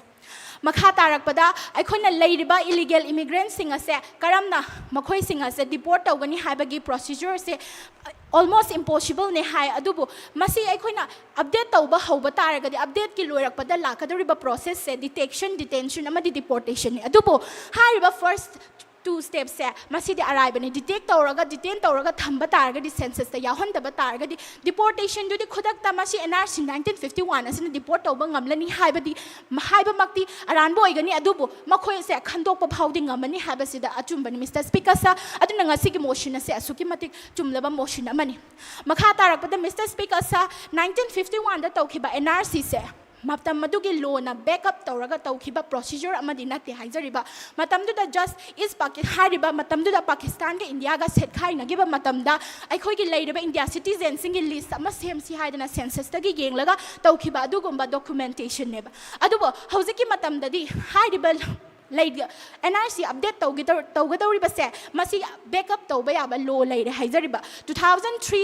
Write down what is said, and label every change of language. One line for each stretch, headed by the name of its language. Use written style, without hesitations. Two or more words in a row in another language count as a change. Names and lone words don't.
Manipuri: Makha tarakpada aikhoina leiriba
English: illegal immigrants
Manipuri: sing ase karamna makhoi sing ase deport tawgani haibagi procedure se
English: almost impossible
Manipuri: ne hai adubu masi aikhoina update tawba hauba taragadi update ki loirakpada lakadoriba process se detention amadi deportation ne adubu hariba
English: first two steps
Manipuri: se masi de arrive ne
English: detect detain
Manipuri: tawraga thamba taragadi census ta yahondaba taragadi deportation jodi khodakta masi NRC 1951 asina deport tawba ngamlani haibadi haiba makti aranbo igani adubu makhoi se khandokpa phawdi ngamani haibasida achumbani Mr. Speaker sa aduna ngasi ki motion se asuki matik chumlaba motion amani makha tarakpada Mr. Speaker sa 1951 da tawkhiba NRC se matam madugi law na backup tawraga tawkhiba procedure amadi nate haijariba matamdu da just is hariba matamdu da Pakistan ga India ga set khai na giba matamda aikhoi gi leiriba India citizens singi list ama sem si haidana census ta gi yenglaga tawkhiba adugumba documentation neba adubo hojiki matamda di hariba NRC update tawgadawriba se masi backup tawba yaba law leire haijariba 2003